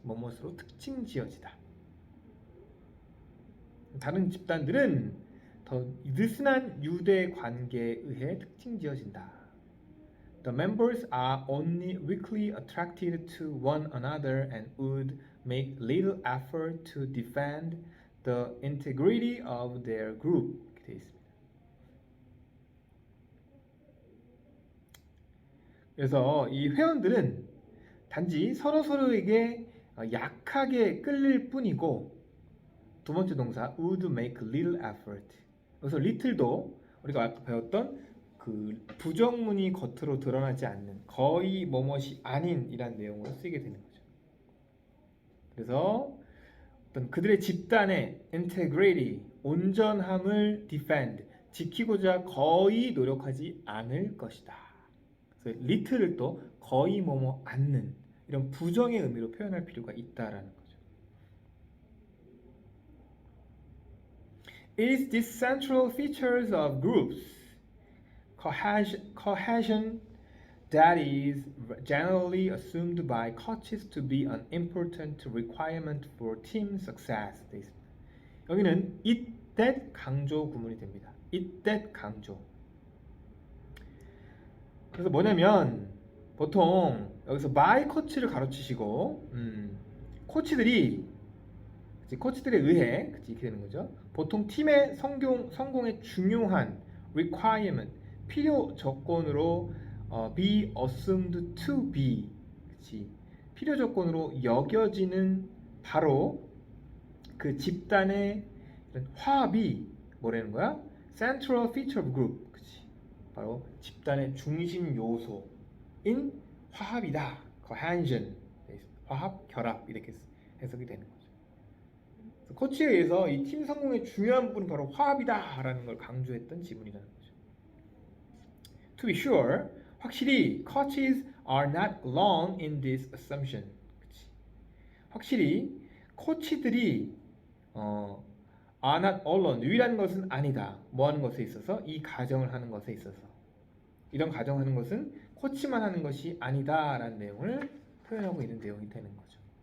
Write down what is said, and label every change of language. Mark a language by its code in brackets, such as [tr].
[ko] 뭐뭇으로 특징 지어지다. 다른 집단들은 더 느슨한 유대 관계에 의해 특징 지어진다. [en] The members are only weakly attracted to one another and would make little effort to defend the integrity of their group. [ko] 이렇게 되어 있습니다. 그래서 이 회원들은 단지 서로에게 약하게 끌릴 뿐이고 두 번째 동사 [en] would make little effort. [ko] 그래서 little도 우리가 아까 배웠던 그 부정문이 겉으로 드러나지 않는 거의 뭐뭇이 아닌이란 내용으로 쓰이게 되는 거죠. 그래서 어떤 그들의 집단의 integrity, 온전함을 defend, 지키고자 거의 노력하지 않을 것이다. 그래서 little을 또 거의 뭐뭐 않는 이런 부정의 의미로 표현할 필요가 있다라는 거죠. [en] It is these central features of groups cohesion that is generally assumed by coaches to be an important requirement for team success. [ko] 여기는 it that 강조 구문이 됩니다. it that 강조. 그래서 뭐냐면 보통 여기서 [en] by coach [ko] 를 가로치시고 코치들에 의해 이렇게 되는 거죠. 보통 팀의 성공에 중요한 requirement 필요 조건으로 [en] be assumed to be [ko] 필요 조건으로 여겨지는 바로 그 집단의 화합이 뭐라는 거야? [en] Central feature of group [ko] 바로 집단의 중심 요소인 화합이다. cohesion 화합, 결합 이렇게 해석이 되는 거죠. 코치에 의해서 이 팀 성공의 중요한 부분은 바로 화합이다라는 걸 강조했던 지문이라는 거죠. [en] To be sure, [ko] 확실히 [en] coaches are not alone in this assumption. [ko] 확실히 코치들이 [en] are not alone, [ko] 유일한 것은 아니다. 뭐 하는 것에 있어서? 이 가정을 하는 것에 있어서. 이런 가정하는 것은 코치만 하는 것이 아니다라는 내용을 표현하고 있는 내용이 되는 거죠.